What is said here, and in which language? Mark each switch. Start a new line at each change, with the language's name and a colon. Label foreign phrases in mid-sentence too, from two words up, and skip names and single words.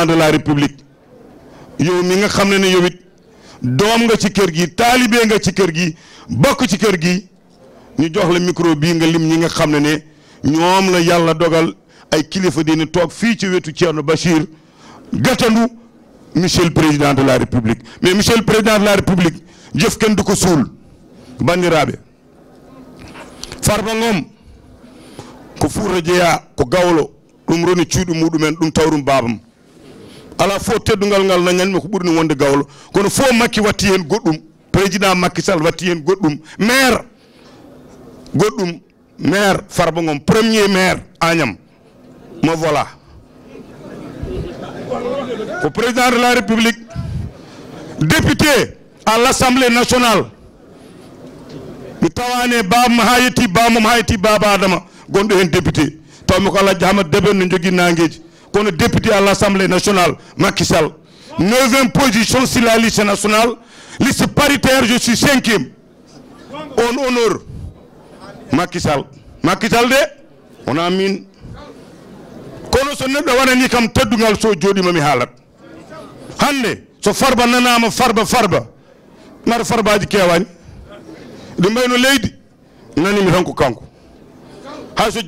French: de la république
Wolof: yow mi nga xam ne yow it doom nga ci kër gi taalibe nga ci kër gi bokk ci kër gi ñu jox la micro bii nga lim ñi nga xam ne ñoom la yàlla dogal ay kilifa dina toog fii ci wetu Thierno Bachir gàttandu
French: monsieur le président de la république
Fula: mais monsieur le président de la république
Wolof: jëf kenn du ko suul
Fula: bandiraɓe Farba Ngom ko Fuuta jeeya ko gawlo ɗum roni cuuɗi muɗumen ɗum tawrum babam ala fof teddugal ngal dañanmi ko ɓurni wonde gawlo kono fof Makki watti hen goɗɗum président Macky Sall watti hen goɗɗum maire goɗɗum maire Farba Ngom
French: premier maire
Fula: Agnam mo voilà ko
French: président de la république député à l'Assemblée nationale
Fula: mi tawani babam ha yetti bamum ha yetti baba Adama gonɗo hen député tawmi ko Alhaji Ahmad Deben no jogui nangueji kono
French: député à l'Assemblée nationale Macky Sall 9e position sur la liste nationale liste paritaire je suis 5e on honneur Macky Sall
Fula: de wona min kono so neɗɗo waɗani kam teddugal so joɗima mi haalat hande so Farba nanama farba mara farbaji kewani ɗi mbayno leydi nanimi tan ko kanko hay so